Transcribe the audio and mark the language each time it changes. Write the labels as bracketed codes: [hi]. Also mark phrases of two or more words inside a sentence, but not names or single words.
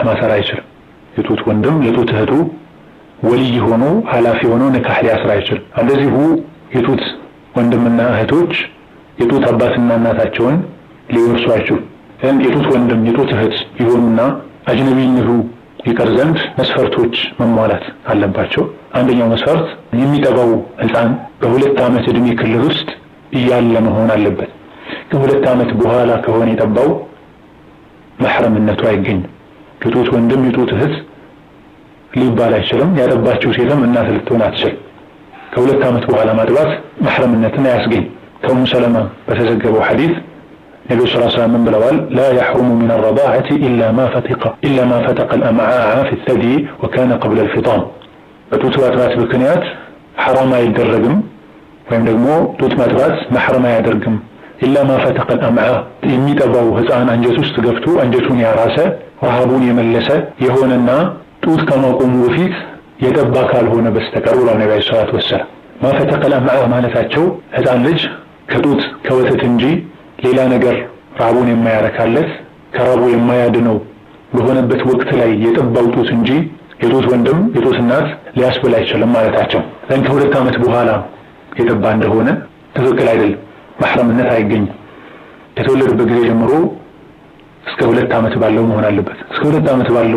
[am] ማሰር አይችልም። የጡት ወንድም የጡት እህቱ ወልይ ሆኖ ኃላፊ ሆኖ ኒካህ ሊያስር አይችልም። እንደዚሁ የጡት ወንድምና እህቶች የጡት አባትና እናታቸውን ሊወርሱ አይችሉም። የጡት ወንድም የጡት እህት ይሆኑና አጅነቢነቱ ይቀር ዘንድ መስፈርቶች መሟላት አለባቸው። አንደኛው መስፈርት የሚጠባው ህፃን በ2 ዓመት ዕድሜ ክልል ውስጥ እያለ መሆን አለበት። ከ2 ዓመት በኋላ ከሆነ የጠባው መሕረምነቱ አይገኝም። የጡት ወንድም የጡት እህት ሊባል አይችልም። ያጠባችው ሴትም እናት ልትሆን አትችልም። ከ2 ዓመት በኋላ ማጥባት መሕረምነትን አያስገኝ። ከኡሙ ሰለማ በተዘገበው ሐዲስ ነብዩ [ar] صلى الله عليه وسلم [am] ብለዋል [ar] لا يحرم من الرضاعة إلا ما فتق الأمعاء في الثدي وكان قبل الفطام [am] በጡት ማጥባት ምክንያት ሐራም አይደረግም ወይም ደግሞ ጡት ማጥባት መሕረም አያደርግም [ar] إلا ما فتق [am] الأمعاء የሚጠባው ህፃን አንጀት ውስጥ ገብቶ አንጀቱን ያራሰ ረሃቡን የመለሰ የሆነና ጡት ከማቆሙ በፊት የጠባ ካልሆነ በስተቀር ብለው ነብዩ [ar] صلى الله عليه وسلم ما فتق الأمعاء [am] ማለታቸው ህፃን ልጅ ከጡት ከወተት እንጂ ሌላ ነገር ራቡን የማያረካለት ከራቡ የማያድነው በሆነበት ወቅት ላይ የጠባው ጡት እንጂ የጡት ወንድም የጡት እናት ሊያስበላ አይችልም ማለታቸው። ከ2 ዓመት በኋላ የጠባ እንደሆነ ትክክል አይደለም፣ መሕረምነት አይገኝም። ከተወለደበት ጊዜ ጀምሮ እስከ 2 ዓመት ባለው መሆን አለበት። እስከ 2 ዓመት ባለው